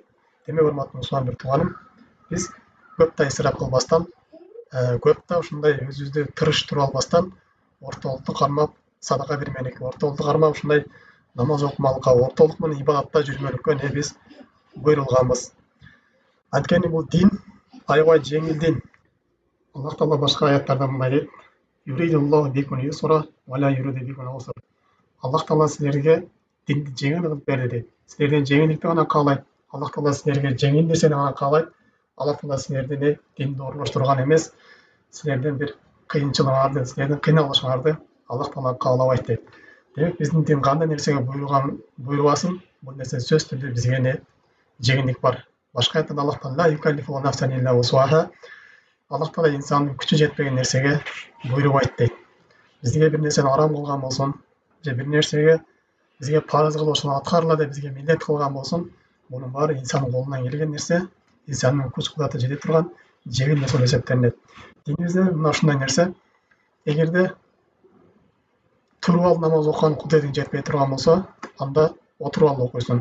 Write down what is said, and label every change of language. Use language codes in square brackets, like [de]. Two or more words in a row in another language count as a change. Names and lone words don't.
[ky] Демек, урматтуу мусулман бир тууганым, биз көп та исраф кылбастан, көп та ушундай өзүбүздү тырыштырып албастан, ортолукту кармап, садака бермелик, ортолукту кармап ушундай намаз окумалыкка, ортолук менен ибадатта жүрмөлүккө не биз буйрулганбыз. Анткени бул дин аябай жеңил дин. Аллах Таала башка аяттарда мындай дейт: [ar] "يريد الله بكم اليسر ولا يريد بكم العسر". [ky] Аллах Таала силерге динди жеңил кылып берди дейт. Силерден жеңилдикти гана каалайт. Аллах Таала силерге жеңил нерсени гана каалайт. Аллах Таала силерди динди оруштурган эмес, силерден бир кыйынчылыгыңарды, силердин кыйналышыңарды Аллах Таала каалабайт дейт. Демек, биздин дин кандай нерсеге буйрубасын, бул нерсе сөзсүз түрдө бизге не жеңилдик бар. Башка аятта Аллах Таала [ar] لا يكلف نفسا إلا وسعها. [ky] Аллах Таала инсандын күчү жетпеген нерсеге буйрубайт дейт. Бизге бир нерсени арам кылган болсун, же бир нерсеге бизге парыз кылып ошону аткаргыла деп бизге милдет кылган болсун, мунун баары инсандын колунан келген нерсе, инсандын күч кудураты жете турган жеңил нерсе эсептелинет. Динибизде мына ушундай нерсе, эгерде туруп алып намаз окуган кудуретиң жетпей турган болсо, анда отуруп алып окуйсуң.